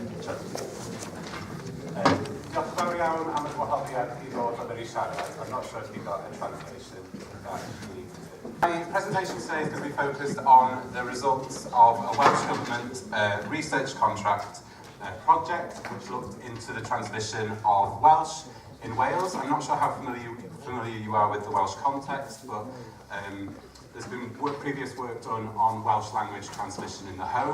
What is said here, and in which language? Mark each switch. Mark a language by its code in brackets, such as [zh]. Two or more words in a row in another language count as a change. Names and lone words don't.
[cy] Diolch yn fawr iawn am y gwahoddiad I ddod o i siarad. [en] I'm not sure if you got a translation. My presentation today is going to be focused on the results of a Welsh Government research contract project which looked into the transmission of Welsh in Wales. I'm not sure how familiar you are with the Welsh context, but there's been previous work done on Welsh language transmission in the home.